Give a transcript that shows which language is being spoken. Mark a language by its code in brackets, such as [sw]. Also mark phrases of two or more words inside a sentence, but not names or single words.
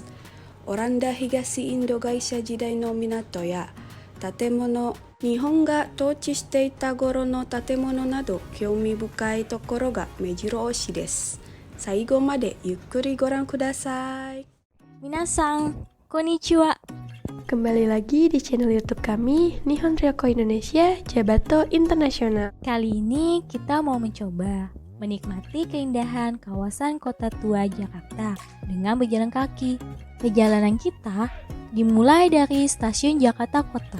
[ja] オランダ東インド会社時代の港や建物、日本が統治していた頃の建物など興味深いところが目白押しです。最後までゆっくりご覧ください。みなさん、こんにちは. [id] Kembali lagi di channel YouTube kami, Nihon Ryoko Indonesia, Jabato Internasional. Kali ini kita mau mencoba menikmati keindahan kawasan kota tua Jakarta dengan berjalan kaki. Perjalanan kita dimulai dari stasiun Jakarta Kota.